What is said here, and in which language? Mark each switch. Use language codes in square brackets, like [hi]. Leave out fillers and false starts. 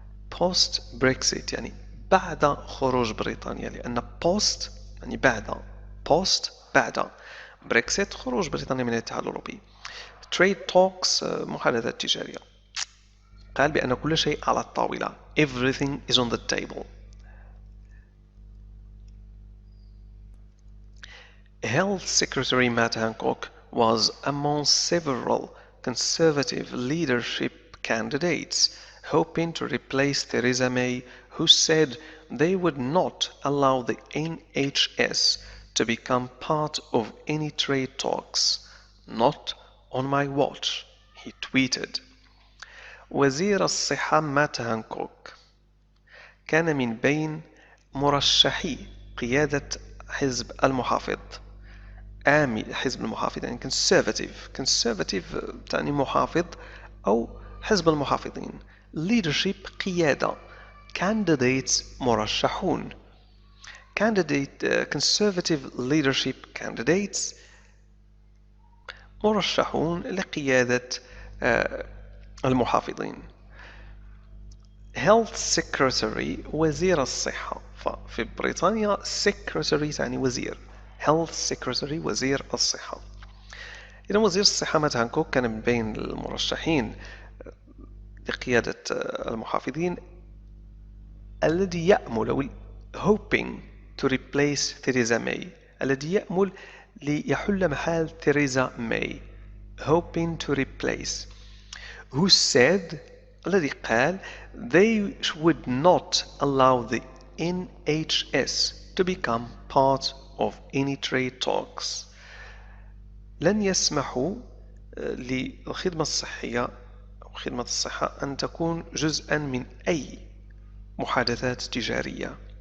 [ar] post-Brexit يعني بعد خروج بريطانيا، لأن post يعني بعد Brexit خروج بريطانيا من الاتحاد الأوروبي. [en] trade talks [ar] محادثات تجارية، قال بأن كل شيء على الطاولة. [en] everything is on the table. Health Secretary Matt Hancock was among several Conservative leadership candidates hoping to replace Theresa May, who said they would not allow the NHS to become part of any trade talks. Not on my watch, he tweeted. [ar] وزير الصحة مات هانكوك كان من بين مرشحي قيادة حزب المحافظ. حزب المحافظ يعني conservative تعني محافظ أو حزب المحافظين. leadership قيادة. candidates مرشحون. [en] conservative leadership candidates [ar] مرشحون لقيادة المحافظين. health secretary وزير الصحة، ففي بريطانيا secretary تعني وزير. health secretary وزير الصحة. إذا وزير الصحة مات هانكوك كان من بين المرشحين لقيادة المحافظين الذي يأمل [en] hoping to replace Theresa May، [ar] الذي يأمل ليحل محل تheresa May. [en] hoping to replace. who said [ar] الذي قال [en] they would not allow the NHS to become part of any trade talks. [ar] لن يسمحوا للخدمة الصحية أو خدمة الصحة أن تكون جزءا من أي محادثات تجارية.